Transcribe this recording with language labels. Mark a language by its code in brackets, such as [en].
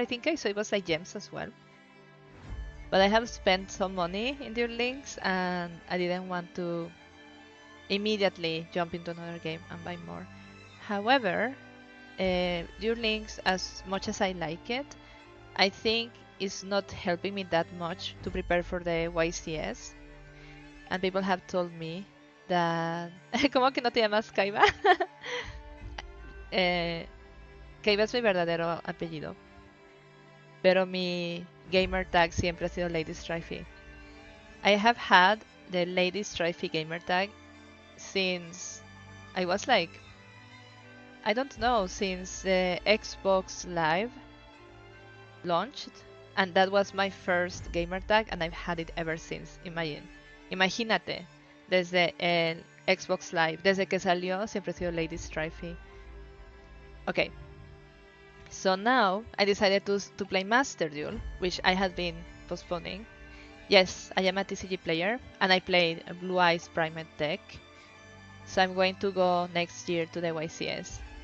[en] I think I saw it was like gems as well. But I have spent some money in Duel Links, and I didn't want to immediately jump into another game and buy more. However, Duel Links, as much as I like it, I think it's not helping me that much to prepare for the YCS. And people have told me that... [es] ¿Cómo que no te llamas Kaiba? Kaiba es mi verdadero apellido. Pero mi gamer tag siempre ha sido Lady Strifey. [en] I have had the Lady Strifey gamer tag since I was like, I don't know, since the Xbox Live launched, and that was my first gamer tag, and I've had it ever since. [es] Imagínate, desde el Xbox Live, desde que salió, siempre he sido Lady Strifey. [en] Okay, so now I decided to play Master Duel, which I had been postponing. Yes, I am a TCG player, and I played a Blue Eyes Primate deck, so I'm going to go next year to the YCS.